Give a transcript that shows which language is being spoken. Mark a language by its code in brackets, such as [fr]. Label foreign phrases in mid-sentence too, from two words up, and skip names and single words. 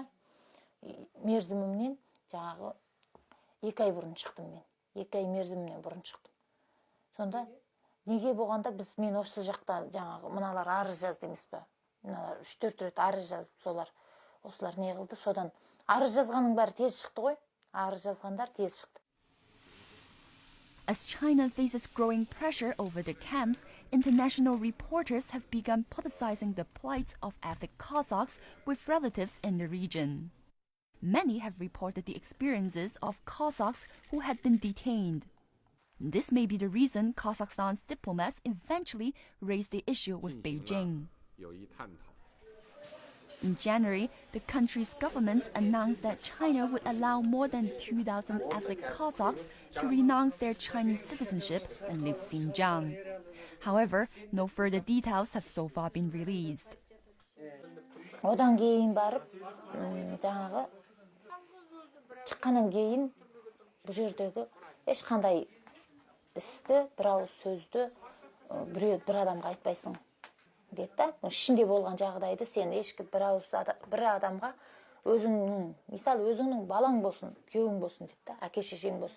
[kk] Мерзімімнен жаңағы 2 ай бұрын шықтым мен. 2 ай мерзімімнен бұрын шықтым. Сонда неге болғанда мен осы жақта жаңағы мыналар арыз жазды емес пе? Мыналар 3-4 рет арыз жазып, осылар не қылды? Содан арыз жазғаның бәрі тез шықты ғой. Арыз жазғандар тез шықты. [en] As China faces growing pressure over the camps, international reporters have begun publicizing the plight of ethnic Kazakhs with relatives in the region. Many have reported the experiences of Kazakhs who had been detained. This may be the reason Kazakhstan's diplomats eventually raised the issue with Beijing. In January, the country's government announced that China would allow more than 2,000 ethnic Kazakhs to renounce their Chinese citizenship and leave Xinjiang. However, no further details have so far been released. [kk] Одан кейін барып, жаңағы шыққаннан кейін бұл жердегі ешқандай істі, бір ауыз сөзді бір адамға айтпайсың деді да. Ішінде болған жағдайды сен ешкі бір адамға өзіңнің, мысалы өзіңнің балаң болсын, күйеуің болсын деді да, әке шешең болсын.